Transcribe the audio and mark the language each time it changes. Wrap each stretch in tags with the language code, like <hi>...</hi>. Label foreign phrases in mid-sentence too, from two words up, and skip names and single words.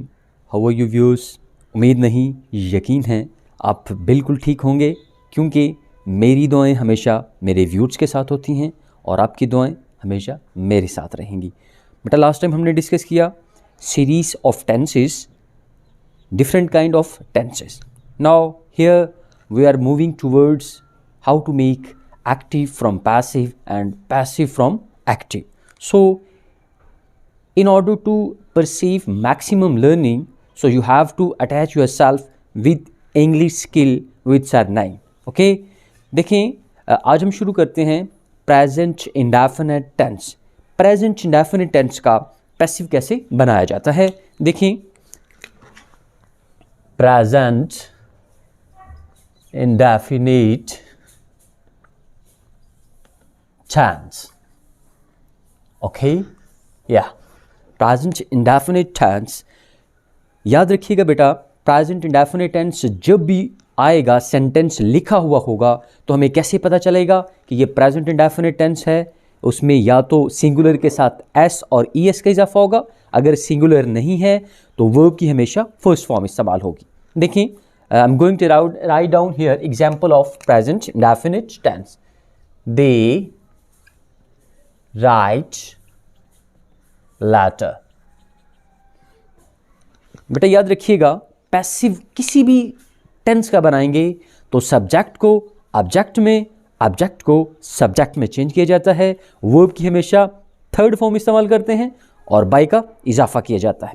<en>How are you viewers?</en> <ur>امید نہیں یقین ہے آپ بالکل ٹھیک ہوں گے، کیونکہ میری دعائیں ہمیشہ میرے ویورز کے ساتھ ہوتی ہیں اور آپ کی دعائیں ہمیشہ میرے ساتھ رہیں گی.</ur> <en>बेटा, last time</en> <ur>ہم نے ڈسکس کیا</ur> <en>series of tenses, different kind of tenses. Now here we are moving towards how to make active from passive and passive from active. So in order to perceive maximum learning, so you have to attach yourself with English skill with surname.</en> <ur>Okay, دیکھیں آج ہم شروع کرتے ہیں</ur> <en>present indefinite tense. present indefinite tense</en> <ur>کا پیسو کیسے بنایا جاتا ہے. देखें,</ur> <en>present indefinite tense. Okay, yeah, present indefinite tense।</en> <ur>یاد رکھیے گا بیٹا,</ur> <en>present indefinite tense</en> <ur>جب بھی آئے گا، سینٹینس لکھا ہوا ہوگا، تو ہمیں کیسے پتا چلے گا کہ یہ</ur> <en>present indefinite tense</en> <ur>है। اس میں یا تو سنگولر کے ساتھ ایس اور ای ایس کا اضافہ ہوگا، اگر سنگولر نہیں ہے تو ورب کی ہمیشہ</ur> <en>first form</en> <ur>استعمال ہوگی. देखें,</ur> <en>I am going to write down here example of present indefinite tense. They write letter.</en> <ur>بیٹا یاد رکھیے گا، پیسو کسی بھی ٹینس کا بنائیں گے تو سبجیکٹ کو آبجیکٹ میں، آبجیکٹ کو سبجیکٹ میں چینج کیا جاتا ہے، ورب کی ہمیشہ</ur> <en>third form</en> <ur>استعمال کرتے ہیں اور بائی کا اضافہ کیا جاتا ہے.</ur>